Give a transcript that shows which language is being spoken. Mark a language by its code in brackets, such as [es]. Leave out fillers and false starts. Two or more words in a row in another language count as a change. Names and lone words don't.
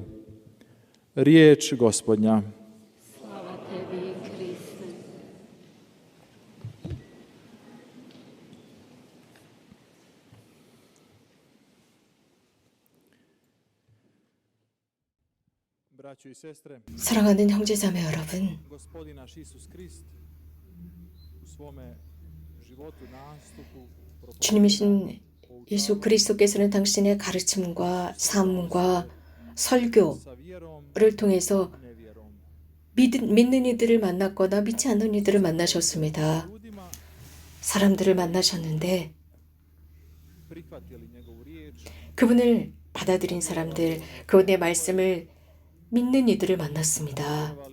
[hr] Riječ Gospodnja. Slava tebi, Kriste. Braćo i sestre, [ko] 사랑하는 형제자매 여러분, [hr] Gospodin naš Isus Krist u svome životu, nastupu, [ko] 주님이신 예수 그리스도께서는 당신의 가르침과 삶과 설교를 통해서 믿는 이들을 만났거나 믿지 않는 이들을 만나셨습니다. 사람들을 만나셨는데 그분을 받아들인 사람들, 그분의 말씀을 믿는 이들을 만났습니다.